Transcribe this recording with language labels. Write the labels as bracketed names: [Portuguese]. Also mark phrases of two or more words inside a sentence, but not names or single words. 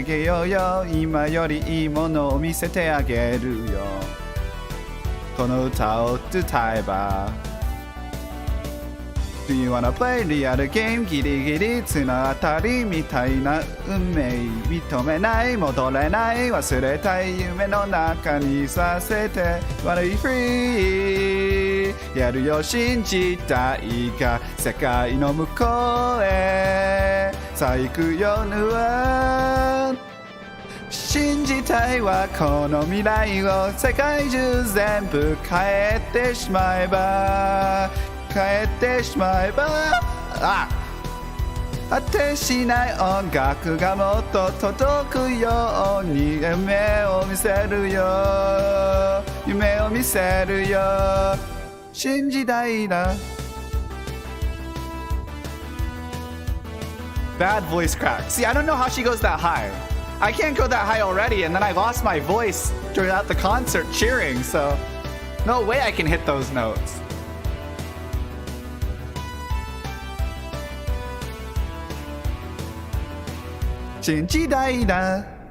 [Japanese] げようよ今よりいいものを見せてあげるよこの歌を歌えば [English] Do you wanna play [Japanese] リアルゲームギリギリ綱当たりみたいな運命認めない戻れない忘れたい夢の中にさせて [English] Wanna be free [Japanese] やるよ信じたいが世界の向こうへさあ行くよぬわ信じたいはこの未来を世界中全部変えてしまえば果てしない音楽がもっと届くように夢を見せるよ信じたいな [English] Bad voice crack. See, I don't know how she goes that high. I can't go that high already, and then I lost my voice throughout the concert cheering, so no way I can hit those notes. [Japanese] 新時代だ.